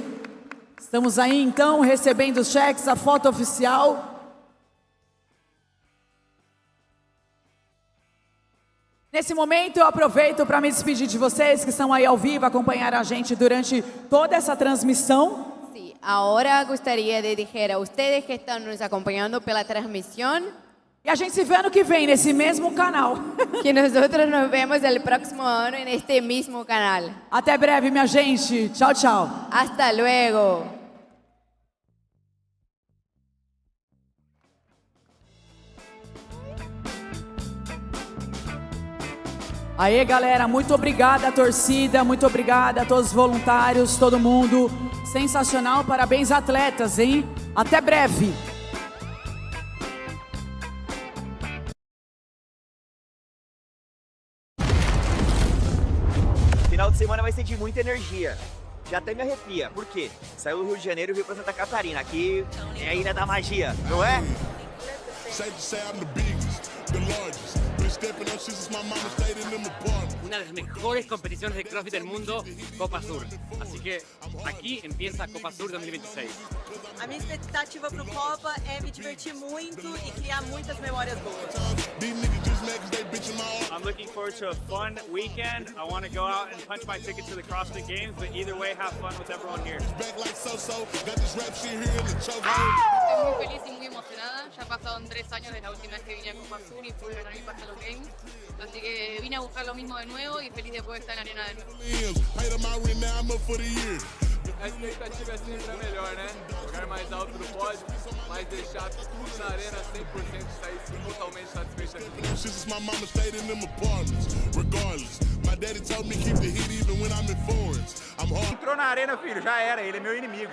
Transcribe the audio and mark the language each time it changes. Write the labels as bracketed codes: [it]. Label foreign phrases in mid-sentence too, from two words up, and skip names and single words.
[pt] Estamos aí então recebendo os cheques, a foto oficial. Nesse momento eu aproveito para me despedir de vocês que estão aí ao vivo, acompanharam a gente durante toda essa transmissão. [es] Sí, ahora gustaría de decir a ustedes que están nos acompañando pela transmisión. [pt] E a gente se vê ano que vem nesse mesmo canal. [es] Que nosotros nos vemos el próximo año en este mismo canal. [pt] Até breve, minha gente. Tchau, tchau. [es] Hasta luego. [pt] Aê, galera, muito obrigada, torcida, muito obrigada a todos os voluntários, todo mundo. Sensacional, parabéns, atletas, hein? Até breve. Final de semana vai ser de muita energia. Já até me arrepia. Por quê? Saiu do Rio de Janeiro e veio pra Santa Catarina. Aqui é a Ilha da Magia, não é? [es] Una de las mejores competiciones de CrossFit del mundo, Copa Sur. Así que aquí empieza Copa Sur 2026. [pt] A minha expectativa para o Copa é me divertir muito e criar muitas memórias boas. [en] I'm looking forward to a fun weekend. I want to go out and punch my ticket to the CrossFit Games, but either way, have fun with everyone here. [es] Estoy muy feliz y muy emocionada. Ya pasaron 3 años desde la última vez que vine a Copa Sur y pude ganar mi pase a los Games. Así que vine a buscar lo mismo de nuevo y feliz de poder estar en la arena de nuevo. [pt] A expectativa é sempre a melhor, né? Jogar mais alto no pódio, mas deixar tudo na arena 100% e sair totalmente satisfeito aqui. Entrou na arena, filho, já era, ele é meu inimigo.